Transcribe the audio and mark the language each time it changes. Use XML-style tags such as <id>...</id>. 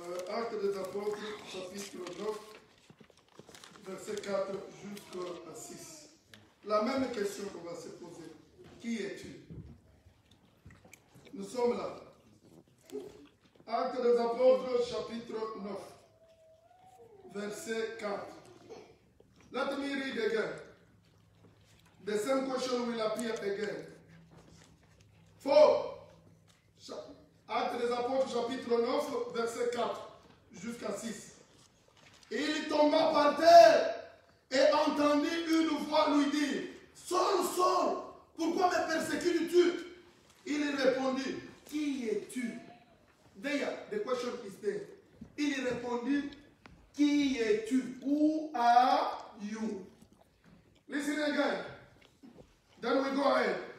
<fr>Actes des Apôtres, chapitre 9, verset 4 jusqu'à 6. La même question qu'on va se poser. Qui es-tu? Nous sommes là. Actes des Apôtres, chapitre 9, verset 4.</fr> <en>Let me read again. The same question will appear again. 4.</en> <fr>Actes des Apôtres, chapitre 9, verset 4 jusqu'à 6. Il tomba par terre et entendit une voix lui dire, Saul, Saul, pourquoi me persécutes-tu? Il répondit, qui es-tu?</fr> <en>There, the question is there.</en> <fr>Il répondit, qui es-tu?</fr> <en>Who are you? Listen again. Then we go ahead.</en>